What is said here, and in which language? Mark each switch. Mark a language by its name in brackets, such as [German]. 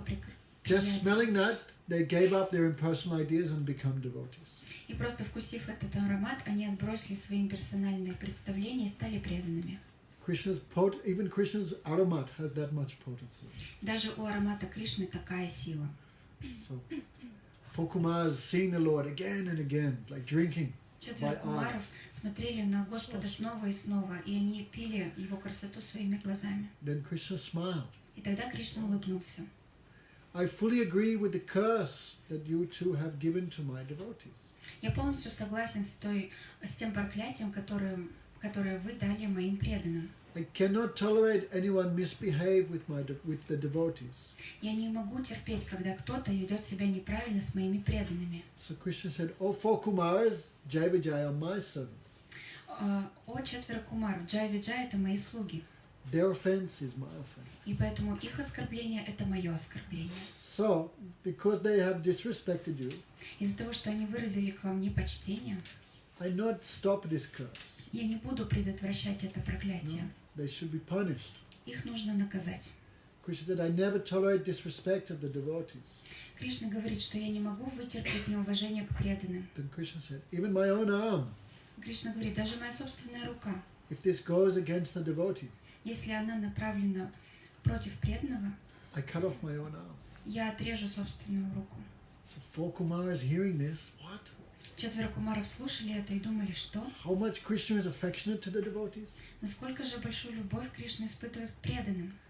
[English] Just [Russian] приятен. [English] smelling that, they gave up their impersonal ideas and become devotees. [Russian] И просто вкусив этот аромат, они отбросили свои персональные представления и стали преданными. [English] Even Krishna's aromat has that much potency. [Russian] Даже у аромата Кришны такая сила. [English] So, 4 Kumaras seeing the Lord again and again, like drinking. [Russian] 4 кумаров смотрели на Господа снова и снова, и они пили Его красоту своими глазами. [English] Then Krishna smiled. [Russian] И тогда Кришна улыбнулся. [English] I fully agree with the curse that you two have given to my devotees. [Russian] Я полностью согласен с тем проклятием, которое вы дали моим преданным. [English] I cannot tolerate anyone misbehave with the devotees. [Russian] Я не могу терпеть, когда кто-то ведет себя неправильно с моими преданными. [English] So Krishna said, "O 4 Kumaras, Jai Vijay are my servants. [Russian] О 4 кумаров, Джай Виджай – это мои слуги. [English] Their offense is my offense." [Russian] И поэтому их оскорбление – это мое оскорбление. [English] So, because they have disrespected you, [Russian] Из-за того, что они выразили к вам непочтение, [English] I not stop this curse. [Russian] я не буду предотвращать это проклятие. [English] They should be punished. [Russian] Их нужно наказать. [English] Krishna said, "I never tolerate disrespect of the devotees." [Russian] Кришна говорит, что я не могу вытерпеть неуважение к преданным. [English] Then Krishna said, "Even my own arm, [Russian] Кришна говорит, даже моя собственная рука, [English] if this goes against the devotee, [Russian] если она направлена против преданного, [English] I cut off my own arm." [Russian] я отрежу собственную руку. [English] So 4 Kumaras hearing this, what? [Russian] 4 кумаров слушали это и думали, что? [English] How much Krishna is affectionate to the devotees? [Russian] Насколько же большую любовь Кришна испытывает к преданным?